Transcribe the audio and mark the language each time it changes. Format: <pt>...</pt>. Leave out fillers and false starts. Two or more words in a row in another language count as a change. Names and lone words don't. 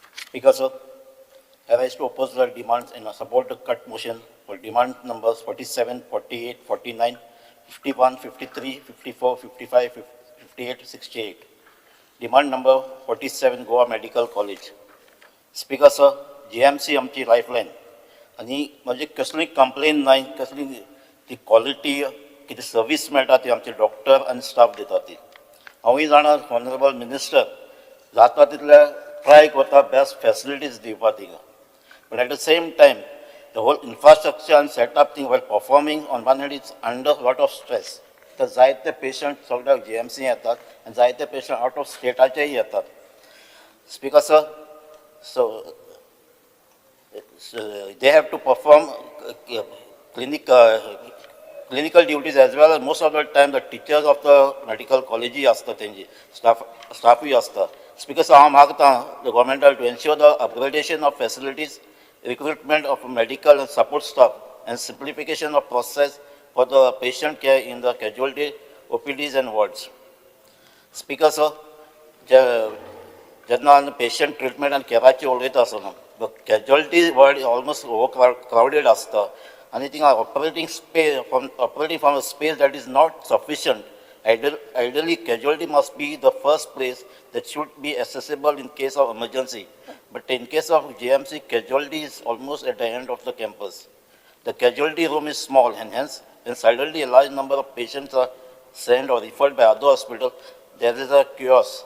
<en>Speaker, sir, I rise to oppose the demands and support the cut motion for demand numbers 47, 48, 49, 51, 53, 54, 55, 58, 68. Demand number 47, Goa Medical College. Speaker, sir,</en> <kok>GMC आमची लायफलायन आनी म्हणजे कसलीय कंप्लेन नाही, कसली ती क्वालिटी किती सर्वीस मेळटा ती आमचे डॉक्टर आनी स्टाफ दिता ती. हांवूय जाणा</kok> <en>honourable minister</en> <kok>जाता तितले ट्राय करता</kok> <en>best facilities</en> <kok>दिवपाक थिंगा.</kok> <en>But at the same time, the whole infrastructure and setup thing while performing on one hand is under a lot of stress. The जायते patient</en> <kok>सगळ्या GMC येतात</kok> <en>and जायते patient out of stateचेय येतात. Speaker sir, so they have to perform clinical duties as well as most of the time the teachers of the medical college</en> <kok>असतात त्यांची staffही असतात.</kok> <en>Speaker sir,</en> <kok>हांव मागता</kok> <en>the government to ensure the upgradation of facilities, recruitment of medical and support staff, and simplification of process for the patient care in the casualty OPDs and wards. Speaker sir,</en> <kok>जेन्ना patient treatment and careची उलयता आसतना</kok> <en>the casualty ward is almost overcrowded</en> <kok>आसता आनी थिंगा</kok> <en>operating from a space that is not sufficient. Ideally, casualty must be the first place that should be accessible in case of emergency. But in case of GMC, casualty is almost at the end of the campus. The casualty room is small and hence, when suddenly a large number of patients are sent or referred by other hospitals, there is a chaos.</en>